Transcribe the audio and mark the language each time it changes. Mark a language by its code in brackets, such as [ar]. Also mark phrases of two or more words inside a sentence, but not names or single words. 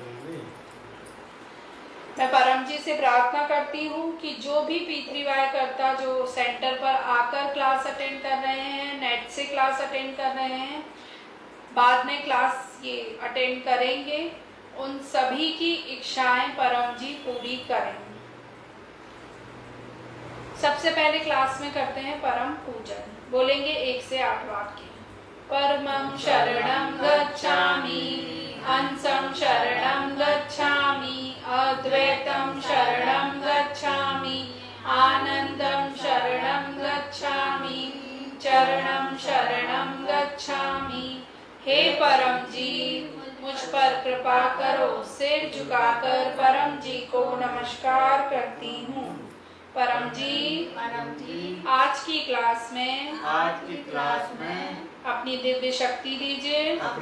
[hi] मैं परम जी से प्रार्थना करती हूँ कि जो भी P3Y कर्ता जो सेंटर पर आकर [en] class attend [hi] कर रहे हैं, नेट से [en] class attend [hi] कर रहे हैं, बाद में क्लास ये अटेंड करेंगे, उन सभी की इच्छाएं परम जी पूरी करें। सबसे पहले क्लास में करते हैं परम पूजन। बोलेंगे 1 से 8 वाक्य। [sa] परमं शरणं गच्छामि, अंसं शरणं गच्छामि, अद्वैतं शरणं गच्छामि, आनंदं शरणं गच्छामि, चरणं शरणं गच्छामि। [hi] हे परम जी, मुझ पर कृपा करो। सिर झुकाकर परम जी को नमस्कार करती हूँ। परम जी, आज की क्लास में अपनी दिव्य शक्ति दीजिए।